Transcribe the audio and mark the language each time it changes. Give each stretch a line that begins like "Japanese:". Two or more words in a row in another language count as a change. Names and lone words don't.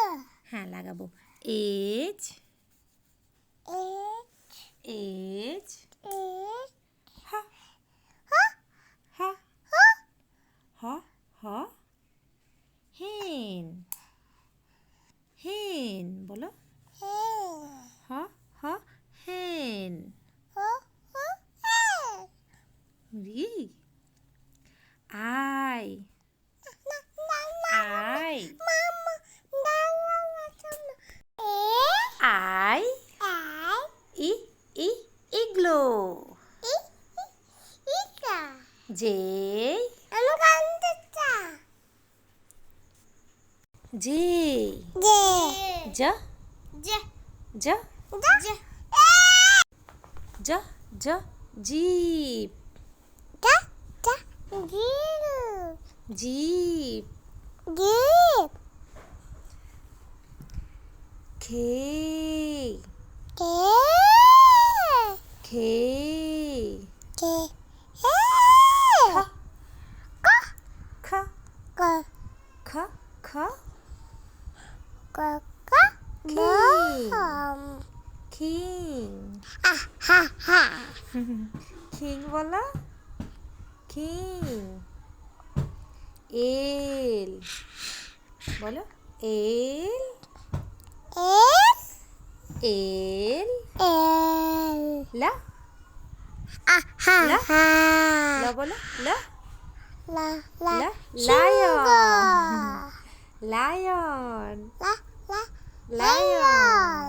Bangla: হ্যাঁ লাগাবো H. H.
English: Ha. Ha. Ha. Ha. Hen. Hen. বলো ha. Ha. Hen. Re. I. I. I. I. Igloo. J. J. J. J. J. J. Jeep. Jeep. K. K. K. K. K. King. King বলো King. L. বলো L. La. La বলো La. Lion. Lion.